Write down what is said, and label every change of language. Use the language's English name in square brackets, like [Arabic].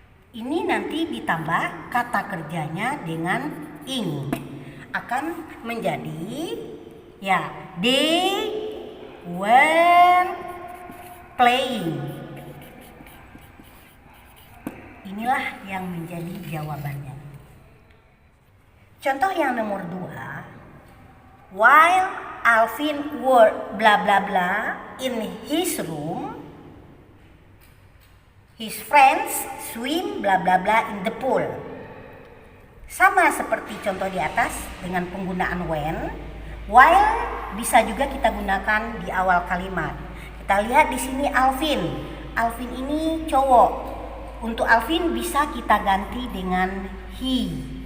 [Indonesian] Ini nanti ditambah kata kerjanya dengan ing, akan menjadi ya they [English] were playing. [Indonesian] Inilah yang menjadi jawabannya. Contoh yang nomor 2. [English] While Alvin were bla bla bla in his room, his friends swim bla bla bla in the pool. [Indonesian] Sama seperti contoh di atas dengan penggunaan when, while bisa juga kita gunakan di awal kalimat. Kita lihat di sini Alvin. Alvin ini cowok. Untuk Alvin bisa kita ganti dengan he.